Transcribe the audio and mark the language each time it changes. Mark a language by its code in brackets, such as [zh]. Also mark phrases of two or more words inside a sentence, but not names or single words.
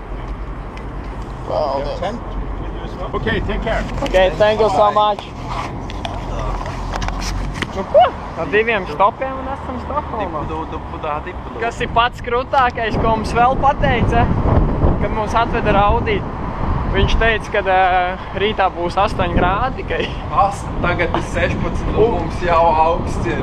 [en] Wow. 10? Okay, take care. Okay, thank you so much. [lv] Nu ko? Ar 2 stopiem un esam Stokholmā. Kas ir pats krūtākais, ko mums vēl pateica, kad mums atveda Audi. Viņš teica, ka rītā būs 8 grādi tikai. Tagad ir 16 un mums jau augsts ir.